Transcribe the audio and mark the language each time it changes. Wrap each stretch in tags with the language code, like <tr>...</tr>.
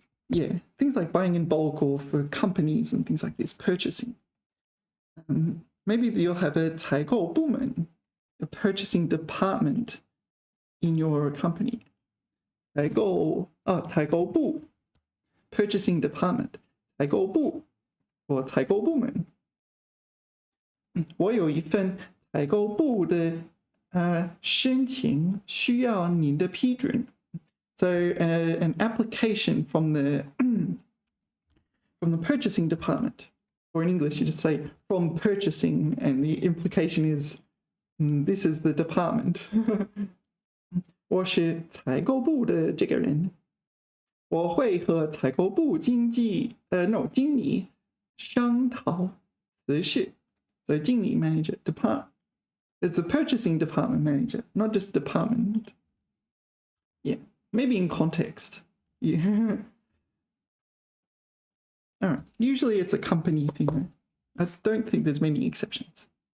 <en>Yeah, things like buying in bulk or for companies and things like this, purchasing. Maybe you'll have a 采购部门, a purchasing department in your company. 采购部, purchasing department. 采购部 or 采购部门.</en> <zh>我有一份采购部的申请需要你的批准.</zh> <en>So an application from the purchasing department, or in English you just say from purchasing, and the implication is this is the department.</en> <zh>我是采购部的这个人，我会和采购部经理商讨此事.</zh> <en>So 经理 manager, department. It's a purchasing department manager, not just department. Yeah, maybe in context. Yeah. All right. Usually it's a company thing, though. I don't think there's many exceptions.</en>